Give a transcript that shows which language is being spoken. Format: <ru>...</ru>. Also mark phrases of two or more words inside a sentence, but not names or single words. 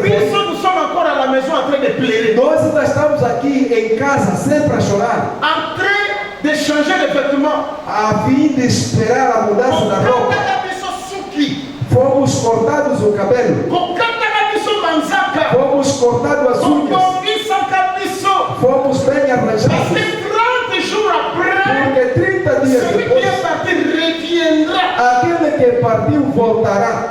<fr>puis</fr> <pt>foi,</pt> <fr>nous sommes encore à la maison en train de pleurer.</fr> <pt>nós ainda estamos aqui em casa sempre a chorar.</pt> <fr>En train de changer les vêtements.</fr> <pt>a fim de esperar a mudança da roupa. Fomos cortados o cabelo, fomos cortados as unhas, fomos bem arranjados. Porque 30 dias depois, aquele que partiu voltará.</pt>